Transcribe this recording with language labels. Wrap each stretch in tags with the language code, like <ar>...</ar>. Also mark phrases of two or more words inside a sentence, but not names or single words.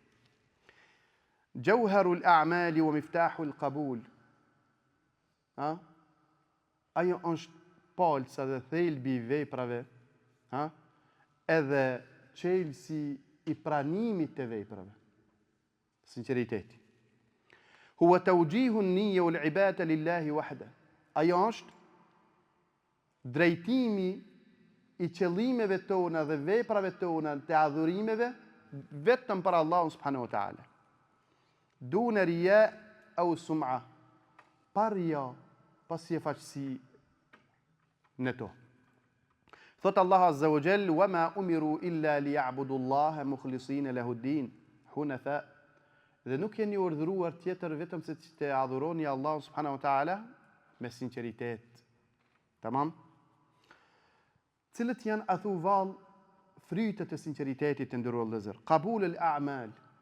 <ar>جوهر الأعمال ومفتاح القبول.</ar> <sq>Ajo është palca dhe thelbi i veprave, edhe çelësi i pranimit të veprave. Sinqeriteti.</sq> <ar>هو توجيه النية والعبادة لله وحده.</ar> <sq>Ajo është drejtimi i qëllimeve tona dhe veprave tona të adhurimeve vetëm për Allahun</sq> <ar>سبحانه وتعالى. دون رياء أو سمعة.</ar> <sq>Pa riya, pa sifaqësi në to. Thot Allah</sq> <ar>عز وجل: "وما أمروا إلا ليعبدوا الله مخلصين له الدين حنفاء."</ar> <sq>Dhe nuk jeni urdhëruar tjetër vetëm se të adhuroni Allahun</sq> <ar>سبحانه وتعالى</ar> <sq>me sinqeritet. Tamam? Cilët janë athu vallë frytet e sinqeritetit të nderuar vëllezër?</sq> <ar>قبول الأعمال.</ar>